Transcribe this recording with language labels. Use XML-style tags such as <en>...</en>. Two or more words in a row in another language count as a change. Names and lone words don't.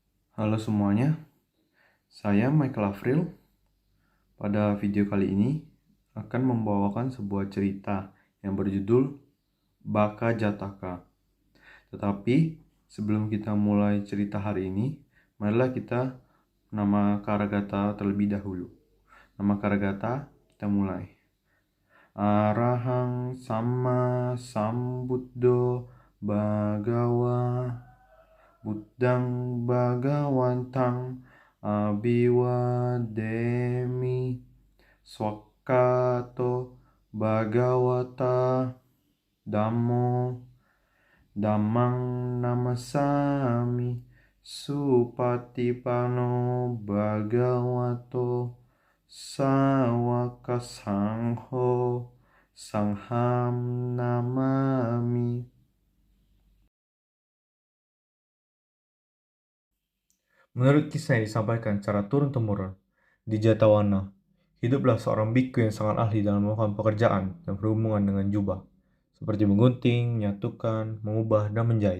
<id>Halo semuanya, saya Michael Afril. Pada video kali ini akan membawakan sebuah cerita yang berjudul Baka Jataka. Tetapi sebelum kita mulai cerita hari ini, marilah kita nama Karagata terlebih dahulu. Nama Karagata kita mulai.</id> <pi>Arahang sama sambuddho bhagawa Buddhang Bhagawantang Abiwademi Swakato Bhagawata Dhammo Dhammang Namasami Supatipano Bhagavato Sawaka Sangho Sangham Namami.</pi> <id>Menurut kisah yang disampaikan secara turun-temurun, di Jatawana, hiduplah seorang biku yang sangat ahli dalam melakukan pekerjaan yang berhubungan dengan jubah, seperti menggunting, menyatukan, mengubah, dan menjahit.</id>